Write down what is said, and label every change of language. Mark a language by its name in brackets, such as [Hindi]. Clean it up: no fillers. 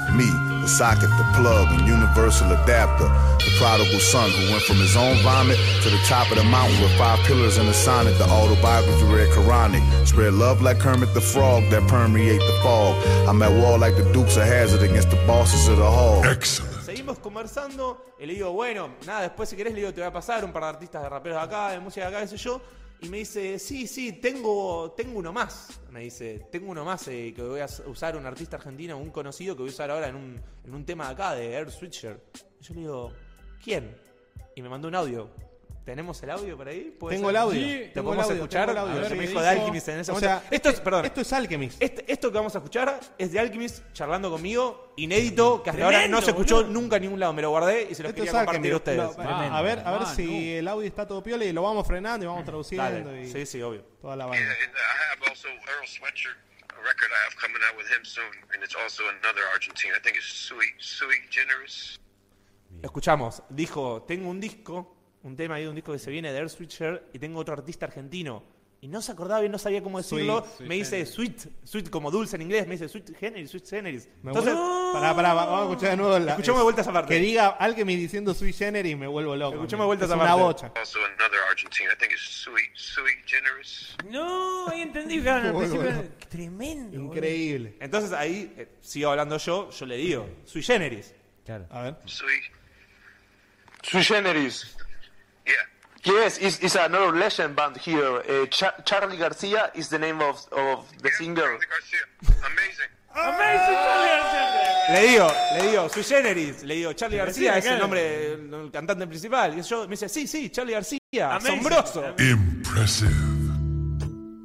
[English] Me, the socket, the plug, and universal adapter. The prodigal son who went from his own vomit to the top of the mountain with five pillars and a sonnet. The autobiography read Quranic. Spread love like Kermit the Frog that permeate the fog. I'm at war like the Dukes of Hazzard against the bosses of the hall. Excellent. [Spanish] Seguimos conversando y le digo, bueno, nada, después si querés le digo, te voy a pasar un par de artistas de raperos acá, de música de acá, qué sé yo. Y me dice, sí, sí, tengo uno más. Me dice, tengo uno más que voy a usar, un artista argentino, un conocido que voy a usar ahora en un tema de acá, de Air Switcher. Y yo le digo, ¿quién? Y me mandó un audio. ¿Tenemos el audio por ahí? Tengo ser? El audio. Sí, ¿te podemos audio, escuchar? Audio, a ver, me dijo de Alchemist en ese momento. O sea, esto es Alchemist. Esto que vamos a escuchar es de Alchemist charlando conmigo, inédito, que hasta ahora no se escuchó nunca en ningún lado. Me lo guardé y se lo quería compartir a ustedes. A ver, el audio está todo piola y lo vamos frenando y vamos traduciendo. Sí, sí, obvio. Toda la banda. [English] I have also Earl Sweatshirt, a record I have coming out with him soon, and it's also another Argentine. I think it's Sui Generis. [Spanish] Escuchamos. Dijo, tengo un disco... Un tema ahí de un disco que se viene de Air Switcher y tengo otro artista argentino. Y no se acordaba bien, no sabía cómo decirlo. Sweet, como dulce en inglés. Me dice Sweet Generis. Entonces, vamos a escuchar de nuevo. Escuchemos de vuelta esa parte. Que diga alguien me diciendo Sweet Generis y me vuelvo loco. Escuchemos de vuelta esa parte. Una bocha. [English] Also another Argentine. I think it's Sweet Generis. [Spanish] No, ahí entendí. Claro, tremendo. Increíble. [English] Boy. [Spanish] Entonces ahí, sigo hablando yo le digo Sweet Generis. Claro. A ver. Sweet Generis. [English] Yeah. Yes, it's another legend band here. Charlie Garcia is the name of the singer. Amazing. Amazing Charlie Garcia. [Spanish] Le digo, Sui Generis. Le digo, Charlie García es el nombre del cantante principal. Y yo me dice, sí, Charlie García. Asombroso. [English] Impressive.